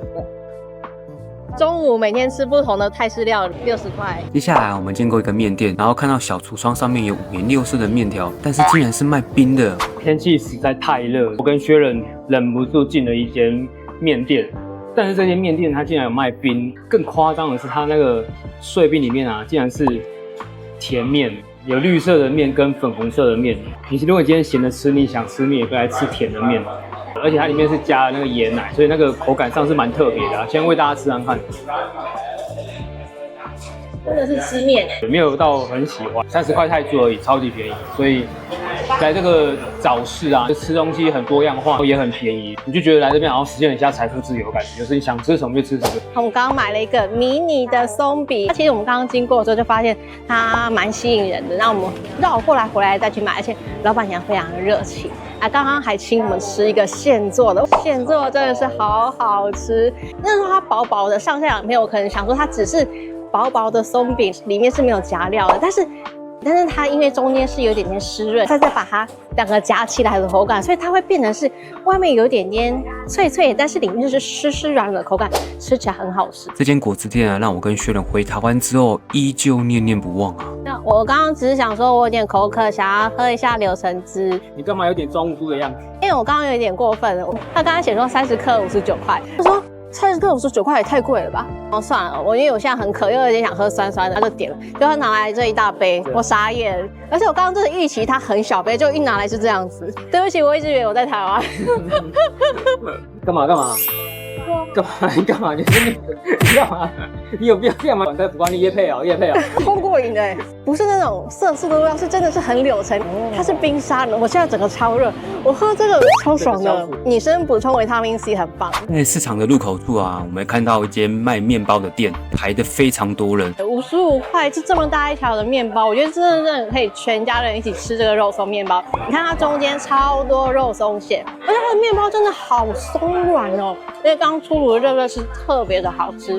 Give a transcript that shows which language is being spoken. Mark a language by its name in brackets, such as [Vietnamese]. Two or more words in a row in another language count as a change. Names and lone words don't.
[Chinese] 中午每天吃不同的泰式料理，60塊。接下來我們經過一個麵店，然後看到小櫥窗上面有5顏6色的麵條，但是竟然是賣冰的。天氣實在太熱，我跟薛仁忍不住進了一間麵店，但是這間麵店它竟然有賣冰，更誇張的是它那個碎冰裡面啊，竟然是甜麵，有綠色的麵跟粉紅色的麵。如果你今天閒着吃，你想吃麵也可以來吃甜的麵。而且它裡面是加了那個椰奶，所以那個口感上是蠻特別的。先為大家吃看看，真的是吃麵哎，没有到很喜歡，30塊泰銖而已，超級便宜。所以來這個早市啊，吃東西很多樣化，也很便宜，你就覺得來這邊好像實現了一下財富自由的感覺，就是你想吃什麼就吃什麼。我們剛剛買了一個迷你的鬆餅，其實我們剛剛經過的時候就發現它蠻吸引人的，那我們繞過來回來再去買，而且老闆娘非常的熱情。剛剛還請我們吃一個現做的，現做的真的是好好吃。那時候它薄薄的，上下兩片，我可能想說它只是薄薄的鬆餅，裡面是沒有夾料的，但是它因為中間是有一點點濕潤，它再把它2個夾起來的口感，所以它會變成是外面有一點點脆脆，但是裡面就是濕濕軟軟的口感，吃起來很好吃。這間果汁店啊，讓我跟薛仁回台灣之後依舊念念不忘啊。那我剛剛只是想說，我有點口渴，想要喝一下柳橙汁。你幹嘛有點裝無辜的樣子？因為我剛剛有一點過分了，他剛剛寫說30克59塊，他說30克59 塊也太貴了吧？哦，算了，因為我現在很渴，又有點想喝酸酸的，他就點了，結果他拿來這一大杯，我傻眼。而且我剛剛真的預期它很小杯，就一拿来是這樣子。對不起，我一直以為我在台灣。幹嘛？你幹嘛？你幹嘛？你有必要這樣嗎？管在不管你業配哦，超過癮的，不是那種色素的味道，是真的是很柳橙，它是冰沙的。我現在整個超熱，我喝這個超爽的，女生補充維他命 C 很棒。在市場的入口處啊，我們看到一間賣麵包的店，排得非常多人。 55塊是這麼大一條的麵包，我覺得真的可以全家人一起吃這個肉鬆麵包。你看它中間超多肉鬆餡，而且它的麵包真的好鬆軟哦，因為剛出爐的熱熱是特別的好吃。